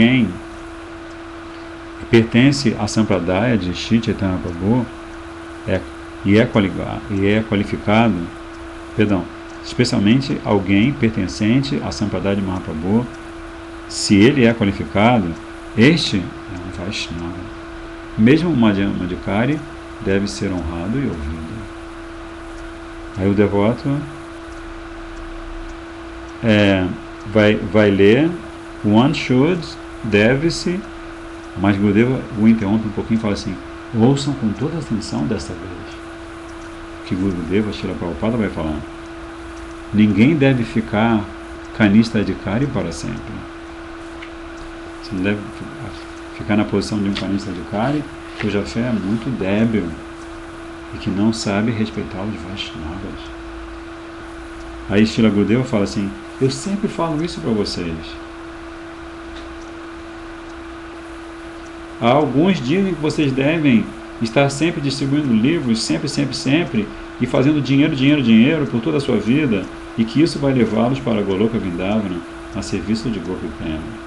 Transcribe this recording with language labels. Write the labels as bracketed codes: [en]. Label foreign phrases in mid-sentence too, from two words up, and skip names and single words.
[pt] Especialmente se alguém pertence à Sampradaya de Shri Chaitanya Prabhu e é qualificado, especialmente alguém pertencente à Sampradaya de Mahaprabhu, se ele é qualificado, este é um Vaishnava. Mesmo um Madhyamani deve ser honrado e ouvido. Aí o devoto vai ler, [en] one should, [pt] deve-se, mas Gurudeva o interrompe um pouquinho e fala assim, ouçam com toda atenção desta vez. Que Gurudeva, Srila Prabhupada vai falar. Ninguém deve ficar [sa] कनिष्ठ अधिकारी [pt] para sempre. Você não deve ficar na posição de um [sa] कनिष्ठ अधिकारी [pt] cuja fé é muito débil e que não sabe respeitar os Vaishnavas. Aí Srila Gurudeva fala assim, eu sempre falo isso para vocês. Há alguns dizem que vocês devem estar sempre distribuindo livros, sempre, e fazendo dinheiro por toda a sua vida, e que isso vai levá-los para Goloka Vrindavana, a serviço de Gopi Prema.